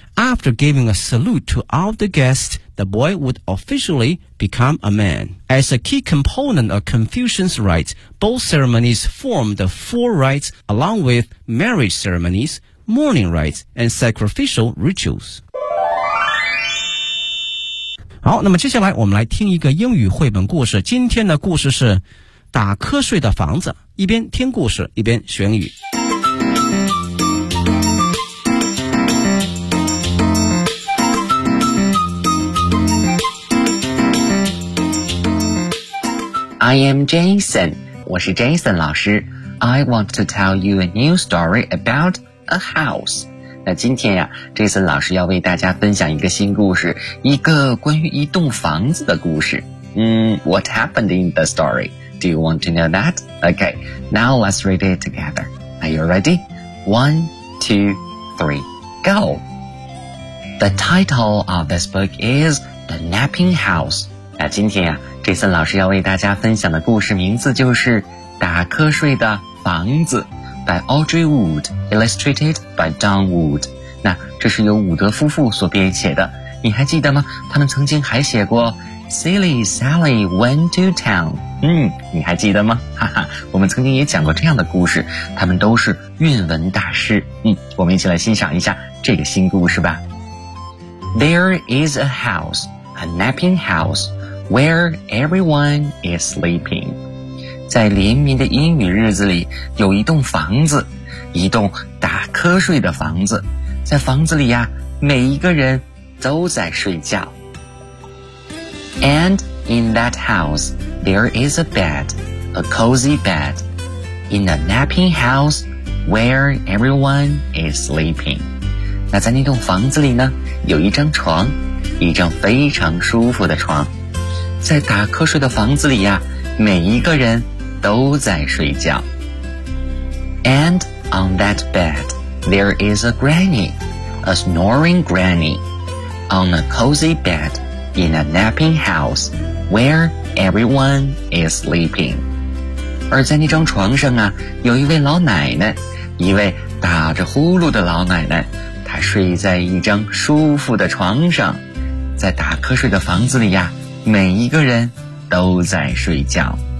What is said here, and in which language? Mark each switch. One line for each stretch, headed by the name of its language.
English: After giving a salute to all the guests, the boy would officially become a man. As a key component of Confucian's rites, both ceremonies form the four rites along with marriage ceremonies, mourning rites, and sacrificial rituals.
Chinese: 好，那么接下来我们来听一个英语绘本故事。今天的故事是打瞌睡的房子。一边听故事一边学英语。
English: I am Jason, 我是 Jason 老师。 I want to tell you a new story about a house.
Chinese: 那今天呀，这次老师要为大家分享一个新故事，一个关于一栋房子的故事。
English: What happened in the story? Do you want to know that? Okay, now let's read it together. Are you ready? 1, 2, 3, go! The title of this book is The Napping House.
Chinese: 那今天呀，这次老师要为大家分享的故事名字就是打瞌睡的房子。
English: By Audrey Wood, illustrated by Don Wood.
Chinese: 那这是由伍德夫妇所编写的。你还记得吗？他们曾经还写过 Silly Sally Went to Town. 你还记得吗？哈哈，我们曾经也讲过这样的故事。他们都是韵文大师。我们一起来欣赏一下这个新故事吧。
English: There is a house, a napping house, where everyone is sleeping.
Chinese: 在连绵的阴雨日子里，有一栋房子，一栋打瞌睡的房子。在房子里呀，每一个人都在睡觉。
English: And in that house, there is a bed, a cozy bed, in a napping house where everyone is sleeping.
Chinese: 那在那栋房子里呢，有一张床，一张非常舒服的床。在打瞌睡的房子里呀，每一个人都在睡觉。
English: And on that bed, there is a granny, a snoring granny, on a cozy bed in a napping house where everyone is sleeping.
Chinese: 而在那张床上啊，有一位老奶奶，一位打着呼噜的老奶奶，她睡在一张舒服的床上。在打瞌睡的房子里呀，每一个人都在睡觉。